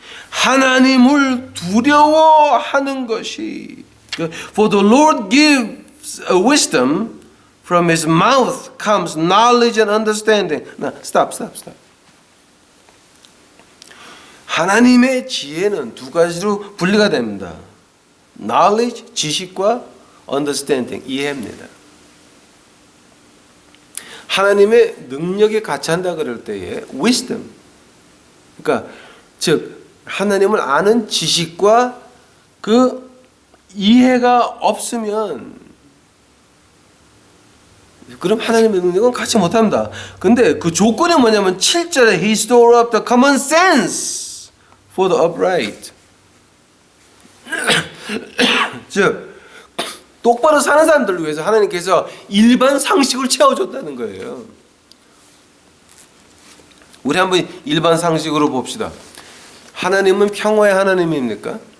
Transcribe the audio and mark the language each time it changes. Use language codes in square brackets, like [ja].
[ko] 하나님을 두려워하는 것이 [en] For the Lord gives a wisdom, from His mouth comes knowledge and understanding. Now, stop. [ko] 하나님의 지혜는 두 가지로 분리가 됩니다. Knowledge, 지식과 understanding, 이해입니다. 하나님의 능력이 같이 한다 그럴 때에 wisdom, 그러니까 즉 하나님을 아는 지식과 그 이해가 없으면 그럼 하나님의 능력은 같이 못합니다. 근데 그 조건이 뭐냐면 7절에 [en] He stored up the common sense for the upright. [ko] 즉 똑바로 사는 사람들을 위해서 하나님께서 일반 상식을 채워줬다는 거예요. 우리 한번 일반 상식으로 봅시다. 하나님은 평화의 하나님입니까?